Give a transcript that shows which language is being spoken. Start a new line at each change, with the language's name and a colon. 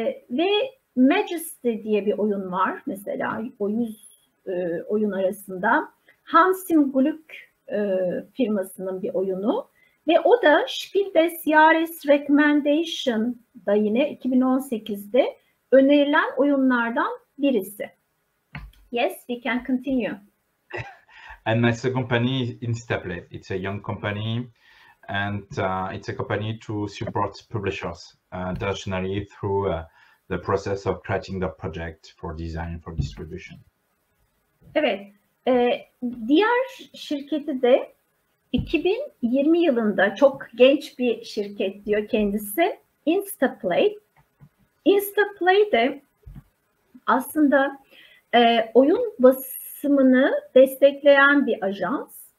Turkish: Ve Majesty diye bir oyun var mesela o 100 oyun arasında. Hansen Gluck firmasının bir oyunu. Ve o da Spiel des Jahres Recommendation'da yine 2018'de önerilen oyunlardan birisi.
English: Yes, we can continue. And my second company is Instaplay. It's a young company, and it's a company to support publishers internationally through the process of creating the project for design, for distribution.
Turkish: Evet, diğer şirketi de 2020 yılında çok genç bir şirket diyor kendisi, Instaplay. Instaplay de aslında oyun basımını destekleyen bir ajans.